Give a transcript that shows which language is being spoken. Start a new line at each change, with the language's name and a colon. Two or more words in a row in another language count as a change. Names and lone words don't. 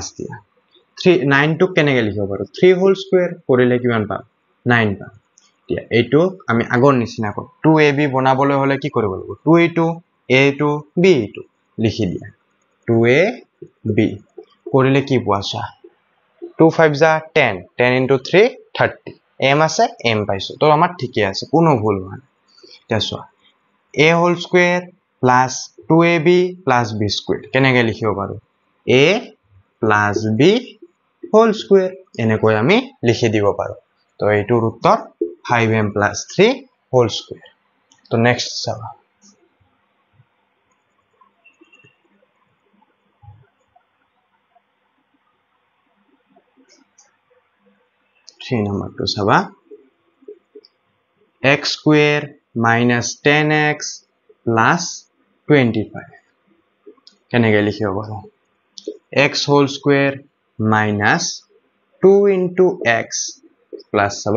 Assamese: দিয়া 9 টোক কেনেকৈ লিখিব পাৰো 3
English: whole square
Assamese: কৰিলে কিমান পাম 9 পাম দিয়া এইটো আমি আগৰ নিচিনা কৰো 2ab বনাবলৈ হলে কি কৰিব লাগিব 2a2 a2 b2 লিখি দিয়া 2ab কৰিলে কি পোৱা চা 2 5 যা 10 10 into 3 30 m আছে m পাইছো তো আমাৰ ঠিকই আছে কোনো ভুল হোৱা নাই চোৱা
English: a whole square plus 2ab plus b square
Assamese: কেনেকৈ লিখিব পাৰো
English: a plus b whole square
Assamese: এনেকৈ আমি লিখি দিব পাৰো তো এইটোৰ উত্তৰ
English: 5m plus 3 whole square
Assamese: তো নেক্সট চাবা
English: 3 number
Assamese: তো চাবা
English: x square minus 10x plus 25
Assamese: কেনেকৈ লিখিব পাৰো
English: x whole square minus 2 into x plus saba